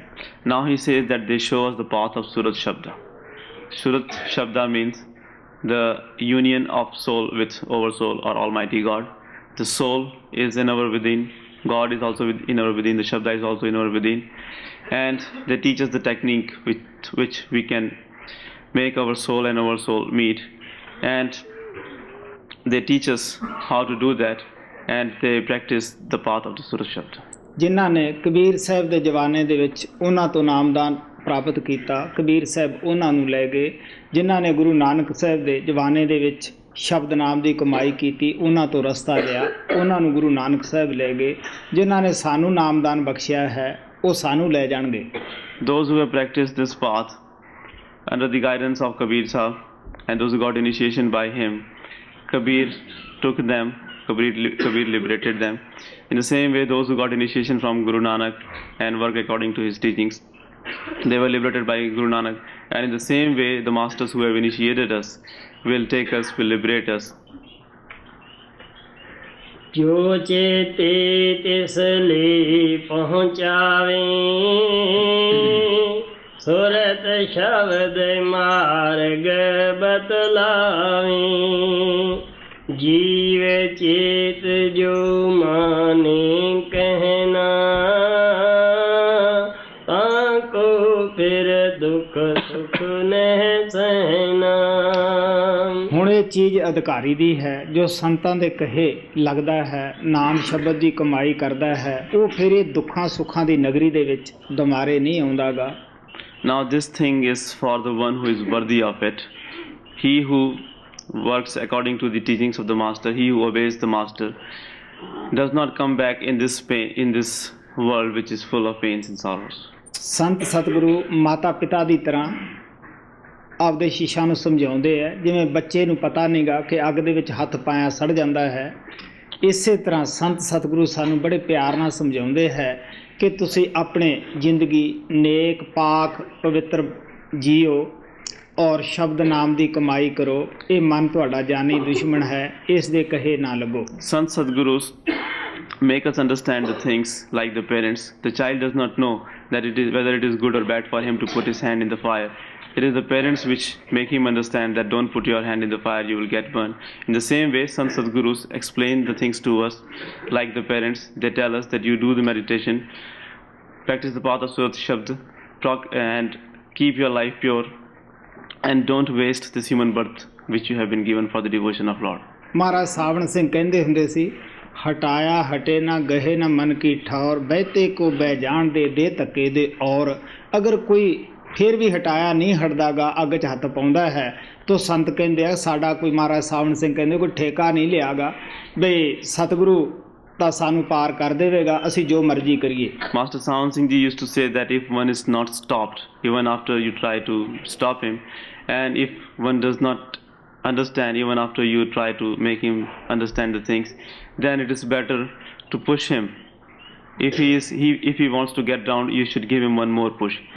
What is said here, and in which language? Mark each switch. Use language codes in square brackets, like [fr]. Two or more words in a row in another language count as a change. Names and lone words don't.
[en] Now he says that they show us the path of Surat Shabda. Surat Shabda means the union of soul with Oversoul or Almighty God. The soul is in our within, God is also in our within, the Shabda is also in our within, and they teach us the technique with which we can make our soul and our soul meet, and they teach us how to do that, and they practice the path of the Surat Shabda. [pa] ਜਿਨ੍ਹਾਂ ਨੇ ਕਬੀਰ ਸਾਹਿਬ ਦੇ ਜਵਾਨੇ ਦੇ ਵਿੱਚ ਉਹਨਾਂ ਤੋਂ ਨਾਮਦਾਨ ਪ੍ਰਾਪਤ ਕੀਤਾ, ਕਬੀਰ ਸਾਹਿਬ ਉਹਨਾਂ ਨੂੰ ਲੈ ਗਏ। ਜਿਨ੍ਹਾਂ ਨੇ ਗੁਰੂ ਨਾਨਕ ਸਾਹਿਬ ਦੇ ਜਵਾਨੇ ਦੇ ਵਿੱਚ ਸ਼ਬਦ ਨਾਮ ਦੀ ਕਮਾਈ ਕੀਤੀ, ਉਹਨਾਂ ਤੋਂ ਰਸਤਾ ਲਿਆ, ਉਹਨਾਂ ਨੂੰ ਗੁਰੂ ਨਾਨਕ ਸਾਹਿਬ ਲੈ ਗਏ। ਜਿਨ੍ਹਾਂ ਨੇ ਸਾਨੂੰ ਨਾਮਦਾਨ ਬਖਸ਼ਿਆ ਹੈ ਉਹ ਸਾਨੂੰ ਲੈ ਜਾਣਗੇ। [en] Those who have practiced this path under the guidance of Kabir Sahib and those who got initiation by him, Kabir took them, Kabir liberated them. In the same way, those who got initiation from Guru Nanak and work according to his teachings, they were liberated by Guru Nanak. And in the same way, the masters who have initiated us will take us, will liberate us. [pa] ਜੋ ਚੇਤੇ ਤਿਸ ਲਈ ਪਹੁੰਚਾਵੇ, ਸੁਰਤ ਸ਼ਬਦ ਮਾਰਗ ਬਤਲਾਵੇ। ਜੀਵ ਚੇਤ ਜੋ ਮਾਨੇ ਕਹਿਣਾ, ਤਾਂ ਕੋ ਫਿਰ ਦੁੱਖ ਸੁਖ ਨਹਿ ਸਹਿਣਾ। ਹੁਣ ਇਹ ਚੀਜ਼ ਅਧਿਕਾਰੀ ਦੀ ਹੈ, ਜੋ ਸੰਤਾਂ ਦੇ ਕਹੇ ਲੱਗਦਾ ਹੈ, ਨਾਮ ਸ਼ਬਦ ਦੀ ਕਮਾਈ ਕਰਦਾ ਹੈ, ਉਹ ਫਿਰ ਇਹ ਦੁੱਖਾਂ ਸੁੱਖਾਂ ਦੀ ਨਗਰੀ ਦੇ ਵਿੱਚ ਦੁਮਾਰੇ ਨਹੀਂ ਆਉਂਦਾਗਾ। [en] Now this thing is for the one who is worthy of it. He who works according to the teachings of the master, he who obeys the master, does not come back in this pain, in this world which is full of pains and sorrows. [pa] ਸੰਤ ਸਤਿਗੁਰੂ ਮਾਤਾ ਪਿਤਾ ਦੀ ਤਰ੍ਹਾਂ ਆਪਦੇ ਸ਼ੀਸ਼ਾਂ ਨੂੰ ਸਮਝਾਉਂਦੇ ਹੈ। ਜਿਵੇਂ ਬੱਚੇ ਨੂੰ ਪਤਾ ਨਹੀਂਗਾ ਕਿ ਅੱਗ ਦੇ ਵਿੱਚ ਹੱਥ ਪਾਇਆ ਸੜ ਜਾਂਦਾ ਹੈ, ਇਸੇ ਤਰ੍ਹਾਂ ਸੰਤ ਸਤਿਗੁਰੂ ਸਾਨੂੰ ਬੜੇ ਪਿਆਰ ਨਾਲ ਸਮਝਾਉਂਦੇ ਹੈ ਕਿ ਤੁਸੀਂ ਆਪਣੇ ਜ਼ਿੰਦਗੀ ਨੇਕ ਪਾਕ ਪਵਿੱਤਰ ਜੀਓ ਔਰ ਸ਼ਬਦ ਨਾਮ ਦੀ ਕਮਾਈ ਕਰੋ। ਇਹ ਮਨ ਤੁਹਾਡਾ ਜਾਨੀ ਦੁਸ਼ਮਣ ਹੈ, ਇਸ ਦੇ ਕਹੇ ਨਾ ਲੱਗੋ। [en] Sant Sadgurus make us understand the things like the parents. The child does not know that it is whether it is good or bad for him to put his hand in the fire. It is the parents which make him understand that don't put your hand in the fire, you will get burned. In the same way, Sant Sadgurus explain the things to us like the parents. They tell us that you do the meditation, practice the path of Surat Shabd, and keep your life pure, and don't waste this human birth which you have been given for the devotion of Lord. [pa] ਮਹਾਰਾਜ ਸਾਵਣ ਸਿੰਘ ਕਹਿੰਦੇ ਹੁੰਦੇ ਸੀ, [hi] हटाया हटे ना गहे ना मन की ठौर, बहते को बह जाने दे धक्के दे और। [pa] ਅਗਰ ਕੋਈ ਫਿਰ ਵੀ ਹਟਾਇਆ ਨਹੀਂ ਹਟਦਾਗਾ, ਅੱਗ 'ਚ ਹੱਥ ਪਾਉਂਦਾ ਹੈ, ਤਾਂ ਸੰਤ ਕਹਿੰਦੇ ਆ ਸਾਡਾ ਕੋਈ, ਮਹਾਰਾਜ ਸਾਵਣ ਸਿੰਘ ਕਹਿੰਦੇ ਕੋਈ ਠੇਕਾ ਨਹੀਂ ਲਿਆਗਾ ਬਈ ਸਤਿਗੁਰੂ ਤਾਂ ਸਾਨੂੰ ਪਾਰ ਕਰ ਦੇਵੇਗਾ, ਅਸੀਂ ਜੋ ਮਰਜ਼ੀ ਕਰੀਏ। [en] Master Sawan Singh Ji used to say that if one is not stopped, even after you try to stop him, and if one does not understand, even after you try to make him understand the things, then it is better to push him. If he wants to get down, you should give him one more push.